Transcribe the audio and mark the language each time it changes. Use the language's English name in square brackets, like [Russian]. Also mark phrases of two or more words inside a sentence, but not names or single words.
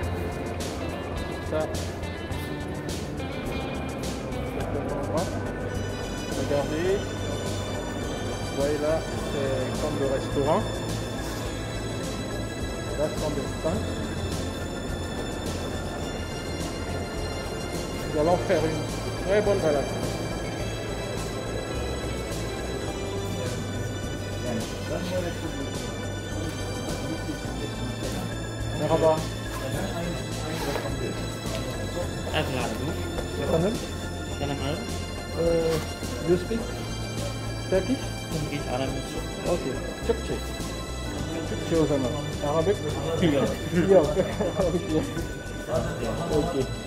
[French] Ça. C'est tellement grand. Regardez. Vous voyez là, c'est comme le restaurant. Là, ce sont des stands. Nous allons faire une très bonne balade. [Turkish] Merhaba. Efendim? [English] You speak Turkish? Turkish, Arabic. [Turkish] Okay. Türkçe. Türkçe o zaman. Arabic? Yok. Okay.